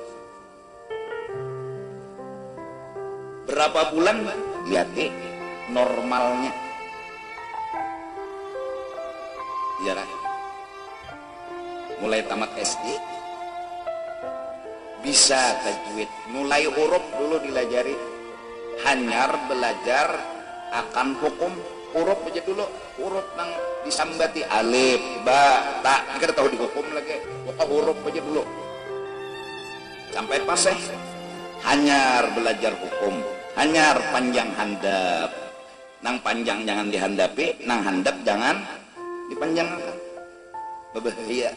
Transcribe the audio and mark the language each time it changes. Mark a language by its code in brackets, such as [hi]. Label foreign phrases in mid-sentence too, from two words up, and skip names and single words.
[bjn] Berapa bulan lihat normalnya, ya kan? Mulai tamat SD bisa tajwid, mulai huruf dulu dilajari, hanyar belajar akan hukum huruf aja dulu, huruf nang disambati alif, ba, ta, kita tahu dihukum lagi, pokok huruf aja dulu sampai paseh. Hanyar belajar hukum, hanyar panjang handap, nang panjang jangan dihandapi, nang handap jangan dipanjangkan, berbahaya.